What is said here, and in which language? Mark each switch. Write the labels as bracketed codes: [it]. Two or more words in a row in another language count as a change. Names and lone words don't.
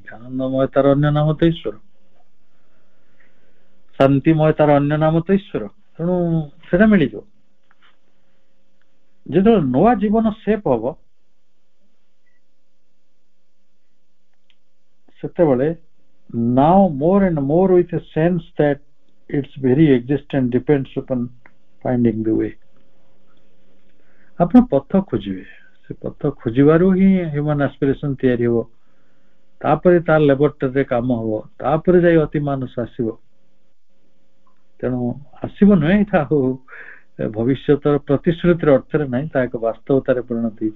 [or] ଆନନ୍ଦମୟ ତାର ଅନ୍ୟ ନାମ ତ ଈଶ୍ୱର, ଶାନ୍ତିମୟ ତାର ଅନ୍ୟ ନାମ ତ ଈଶ୍ୱର। ତେଣୁ ସେଟା ମିଳିଯିବ। ଯେତେବେଳେ ନୂଆ ଜୀବନ ସେପ୍ ହବ, ସେତେବେଳେ [en] now more and more with a sense that its very existence depends upon finding the way. [or] ଆପଣ ପଥ ଖୋଜିବେ, ସେ ପଥ ଖୋଜିବାରୁ ହିଁ [en] human aspiration [or] ତିଆରି ହବ, ତାପରେ ତାର ଲେବୋରେଟୋରୀରେ କାମ ହବ, ତାପରେ ଯାଇ ଅତି ମାନସ ଆସିବ। ତେଣୁ ଆସିବ ନୁହେଁ, ଏଇଟା ଆଉ ଭବିଷ୍ୟତର ପ୍ରତିଶ୍ରୁତିର ଅର୍ଥରେ ନାହିଁ, ତାହା ଏକ ବାସ୍ତବତାରେ ପରିଣତ ହେଇଛି।